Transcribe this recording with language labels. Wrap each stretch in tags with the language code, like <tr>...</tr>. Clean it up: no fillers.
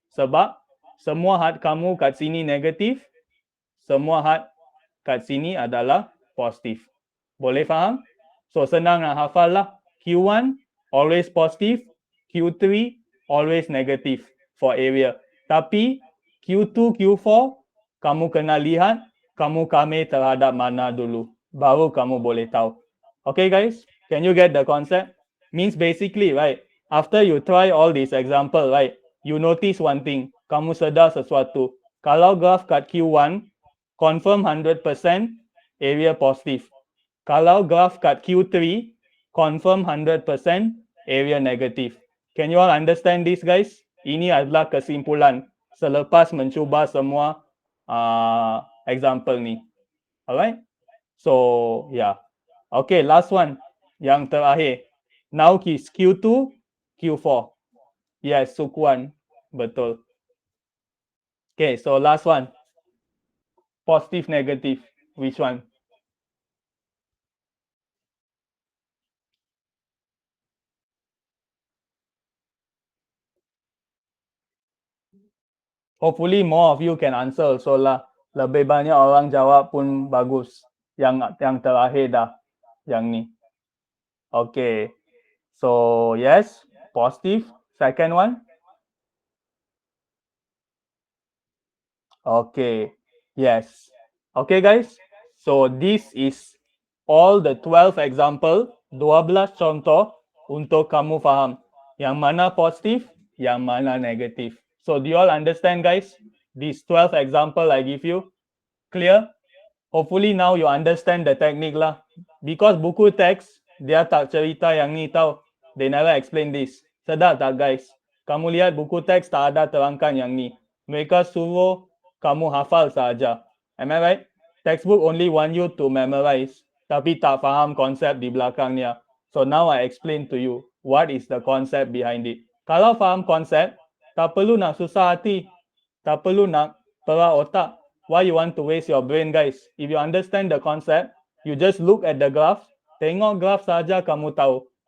<ms>Sebab semua had kamu kat sini negatif, semua had kat sini adalah positif. Boleh faham? So senang nak hafal lah.</ms> <en>Q1 always positive, Q3 always negative for area.</en> <ms>Tapi Q2, Q4 kamu kena lihat kamu kame terhadap mana dulu. Baru kamu boleh tahu.</ms> <en>Okay guys, can you get the concept? Means basically, right, after you try all these example, right, you notice one thing.</en> <ms>Kamu sedar sesuatu. Kalau graph kat Q1, confirm 100% area positif. Kalau graph kat Q3, confirm 100% area negatif.</ms> <en>Can you all understand this guys?</en> <ms>Ini adalah kesimpulan selepas mencuba semua example ni. Alright?</ms> <en>So, yeah. Okay, last one.</en> <ms>Yang terakhir.</ms> <en>Now is Q2, Q4. Yes,</en> <ms>sukuan. Betul.</ms> <en>Okay, so last one. Positive, negative. Which one? Hopefully more of you can answer also lah.</en> <ms>Lebih banyak orang jawab pun bagus. Yang terakhir dah. Yang ni. Okay.</ms> <en>So, yes. Positive. Second one. Okay. Yes. Okay guys. So, this is all the 12 example.</en> <ms>12 contoh untuk kamu faham. Yang mana positif, yang mana negatif.</ms> <en>So, do you all understand guys? These 12 example I give you. Clear? Hopefully now you understand the technique lah. Because</en> <ms>buku teks, dia tak cerita yang ni tau.</ms> <en>They never explain this.</en> <ms>Sedar tak guys? Kamu lihat buku teks tak ada terangkan yang ni. Mereka suruh kamu hafal saja.</ms> <en>Am I right? Textbook only want you to memorize.</en> <ms>Tapi tak faham konsep di belakangnya.</ms> <en>So now I explain to you what is the concept behind it.</en> <ms>Kalau faham konsep, tak perlu nak susah hati. Tak perlu nak perak otak.</ms> <en>Why you want to waste your brain guys? If you understand the concept, you just look at the graph.</en> <ms>Tengok graph saja kamu tahu.</ms>